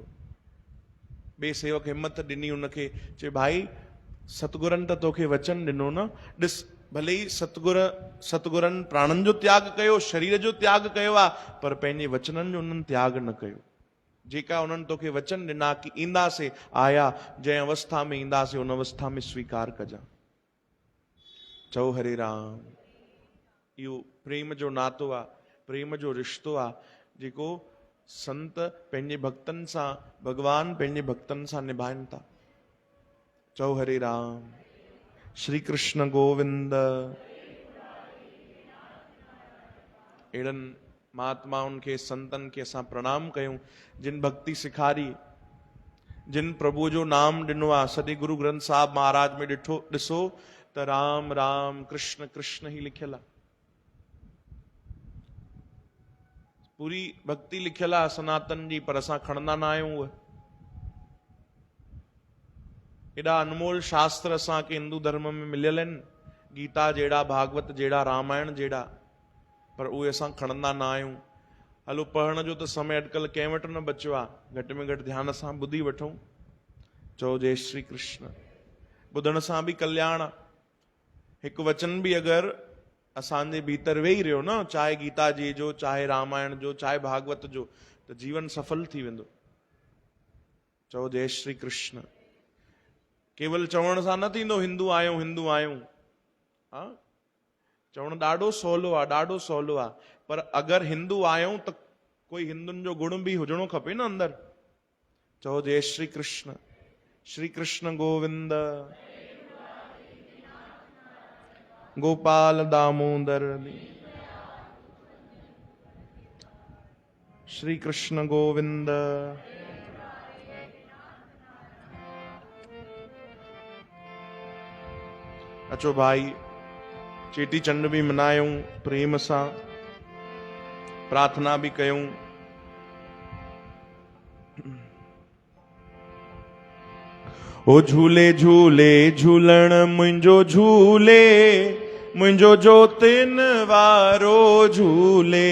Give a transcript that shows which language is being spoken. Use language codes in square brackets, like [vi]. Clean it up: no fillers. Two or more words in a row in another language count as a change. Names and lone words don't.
[sd] ॿिए सेवक हिमत ॾिनी उनखे, चए भाई सतगुरनि त तोखे वचन ॾिनो न, ॾिस भले ई सतगुरनि प्राणनि जो त्याग कयो, शरीर जो त्याग कयो आहे, पर पंहिंजे वचननि जो उन्हनि त्याग न कयो। जेका उन्हनि तोखे वचन ॾिना कि ईंदासीं, आया, जंहिं अवस्था में ईंदासीं उन अवस्था में स्वीकार कजां। चओ हरे राम। इहो प्रेम जो नातो आहे, प्रेम जो रिश्तो आहे जेको संत पंहिंजे भक्तनि सां, भगवान पंहिंजे भक्तनि सां निभाइनि था। चओ हरे राम। श्री कृष्ण गोविंद। अहिड़नि महात्माउनि खे, संतनि खे असां प्रणाम कयूं जिन भक्ति सिखारी, जिन प्रभु जो नाम ॾिनो आहे। सॼे गुरु ग्रंथ साहिब महाराज में ॾिसो त राम राम कृष्ण कृष्ण ही लिखियल आहे। पूरी भक्ति लिखियल आहे सनातन जी, पर असां खणंदा न आहियूं उहे। एॾा अनमोल शास्त्र असांखे हिंदू धर्म में मिलियल आहिनि, गीता जहिड़ा, भागवत जहिड़ा, रामायण जहिड़ा, पर उहे असां खणंदा न आहियूं। हलो पढ़ण जो त समय अॼुकल्ह कंहिं वटि न बचियो आहे, घटि में घटि ध्यान सां ॿुधी वठूं। चओ जय श्री कृष्ण। ॿुधण सां बि कल्याण आहे। हिकु वचन बि अगरि असांजे भीतर वेही रहियो न, चाहे गीता जी जो, चाहे रामायण जो, चाहे भागवत जो, त जीवन सफल थी वेंदो। चओ जय श्री कृष्ण। केवल चवण सां न थींदो हिंदू आहियूं, हिंदू आहियूं। हा, चवणु ॾाढो सवलो आहे, ॾाढो सवलो आहे, पर अगरि हिंदू आहियूं त कोई हिंदुनि जो गुण बि हुजणो खपे न अंदरि। चओ जय श्री कृष्ण। श्री कृष्ण गोविंद। गोपाल दामोदर। श्री कृष्ण गोविंद। अचो भाई, चेटी चंड भी मनायूं प्रेम सां, प्रार्थना भी कयूं। ओ झूले झूले झूलण मुंहिंजो झूले, मुंहिंजो जोतिन वारो झूले।